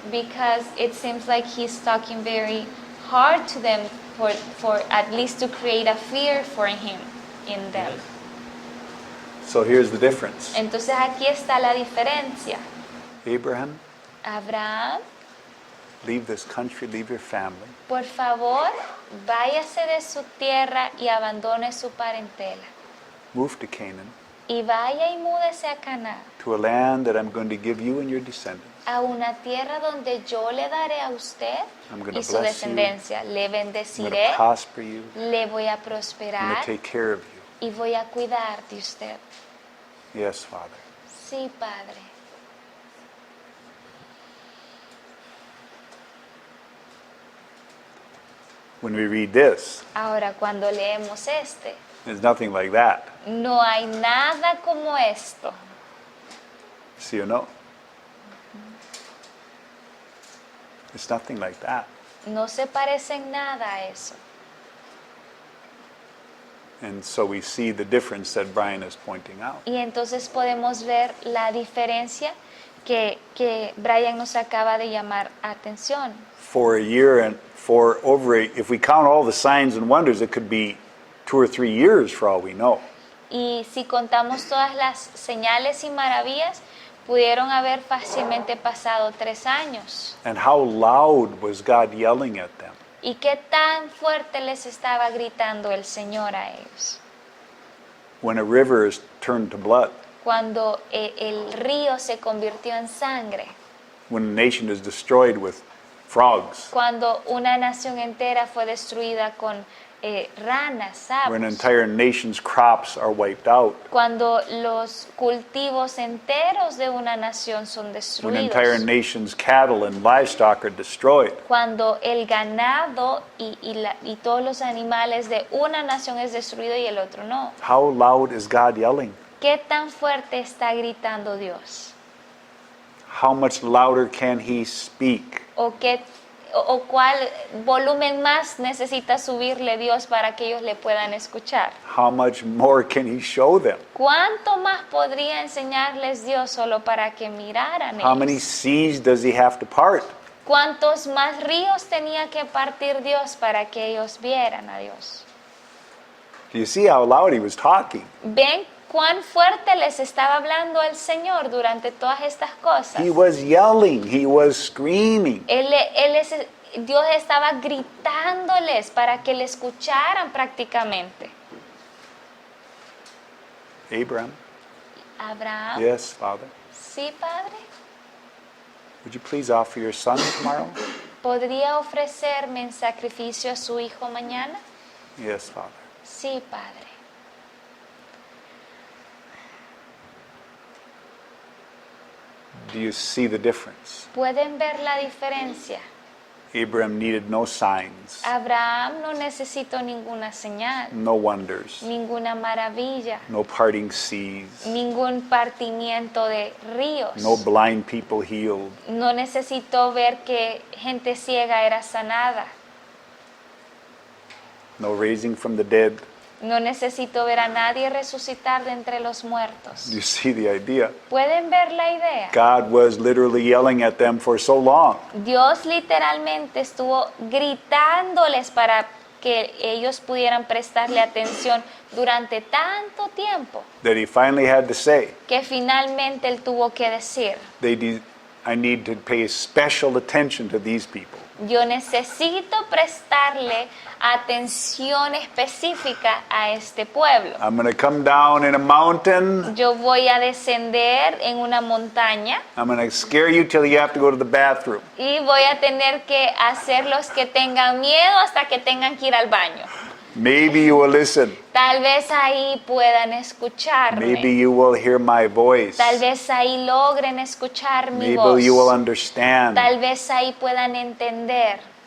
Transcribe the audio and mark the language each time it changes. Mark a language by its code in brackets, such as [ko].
[en] Because it seems like he's talking very hard to them for at least to create a fear for him in them. So here's the difference. [es] Entonces aquí está la diferencia. [en] Abraham, [es] Abraham, [en] leave this country, leave your family, [es] por favor, váyase de su tierra y abandone su parentela. [en] move to Canaan, [es] Y vaya y múdese a Canaán, [en] to a land that I'm going to give you and your descendants. [es] a una tierra donde yo le daré a usted [en] I'm gonna [es] y su [en] bless you. [es] descendencia. Le [en] I'm going [es] bendeciré, [en] to prosper you. [es] le voy a [en] I'm going [es] prosperar [en] to take care of you. [es] y voy a cuidar de usted. [en] Yes, Father. [es] Sí, Padre. [en] When we read this, [es] Ahora, cuando leemos [en] there's nothing like that. [es] no hay nada como esto. [en] See or no? It's nothing like that. [es] No se parece en nada a eso. [en] And so we see the difference that Brian is pointing out. [es] Y entonces podemos ver la diferencia que Brian nos acaba de llamar atención. [en] For a year and for over a, if we count all the signs and wonders, it could be 2 or 3 years for all we know. [es] Y si contamos todas las señales y maravillas, pudieron haber fácilmente pasado 3 años. [en] And how loud was God yelling at them? [es] ¿Y qué tan fuerte les estaba gritando el Señor a ellos? [en] When a river is turned to blood, [es] Cuando el río se convirtió en sangre, [en] when a nation is destroyed with frogs, [es] cuando una nación entera fue destruida con ranas, [en] when [es] sapos, [en] entire nations' crops are wiped out, [es] cuando los cultivos enteros de una nación son [en] when entire [es] destruidos, [en] nations' cattle and livestock are destroyed, [es] cuando el ganado y todos los animales de una nación es destruido y el otro no. [en] how loud is God yelling? [es] ¿Qué tan fuerte está gritando Dios? [en] How much louder can He speak? [es] ¿O cuál volumen más necesita subirle Dios para que ellos le puedan escuchar? [en] How much more can He show them? [es] ¿Cuánto más podría enseñarles Dios solo para que miraran [en] How many [es] ellos? [en] seas does He have to part? [es] ¿Cuántos más ríos tenía que partir Dios para que ellos vieran a Dios? [en] Do you see how loud He was talking? [es] ¿Ven cuán fuerte les estaba hablando el Señor durante todas estas cosas? [en] He was yelling, He was screaming. [es] Dios estaba gritándoles para que le escucharan prácticamente. [en] Abraham, [es] Abraham, [en] yes, Father. [es] sí, Padre, [en] Would you please offer your son tomorrow? [es] ¿podría ofrecerme en sacrificio a su hijo mañana? [en] Yes, Father. [es] Sí, Padre. [en] Do you see the difference? [es] ¿Pueden ver la diferencia? [en] Abraham needed no signs, [es] Abraham no necesitó ninguna señal, [en] no wonders, [es] ninguna maravilla, [en] no parting seas, [es] ningún partimiento de ríos. [en] no blind people healed, [es] No necesitó ver que gente ciega era sanada. [en] no raising from the dead. [es] No necesitó ver a nadie resucitar de entre los [en] Do [es] muertos. [en] you see the idea? [es] ¿Pueden ver la idea? [en] God was literally yelling at them for so long. [es] Dios literalmente estuvo gritándoles para que ellos pudieran prestarle atención durante tanto tiempo, [en] that he finally had to say, [es] que finalmente él tuvo que decir, [en] I need to pay special attention to these people. [es] yo necesito prestarle atención específica a este pueblo. [en] I'm going to come down in a mountain. [es] Yo voy a descender en una montaña [en] I'm going to scare you till you have to go to the bathroom. [es] y voy a tener que hacerlos que tengan miedo hasta que tengan que ir al baño. [en] Maybe you will listen. [es] Tal vez ahí puedan [en] Maybe [es] escucharme. [en] you will hear my voice. [es] Tal vez ahí logren escuchar mi [en] Maybe [es] voz. [en] you will understand. [es] Tal vez ahí puedan entender.